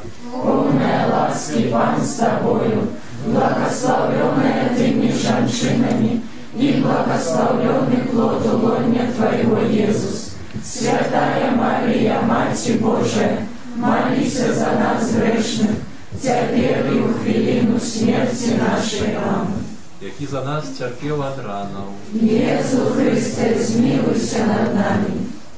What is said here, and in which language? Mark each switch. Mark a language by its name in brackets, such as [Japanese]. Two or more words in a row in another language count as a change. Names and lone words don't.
[Russian] полная ласки Пан с Тобою, благословленная Ты между женщинами, и благословленный плод лона Твоего, Иисус. Святая Мария, Мать Божия, молись за нас грешных, теперь и в хвилину смерти нашей. Аминь. [Polish] jaki za nas cierpiał od ranów. Jezu Chryste, zmiłuj się nad nami.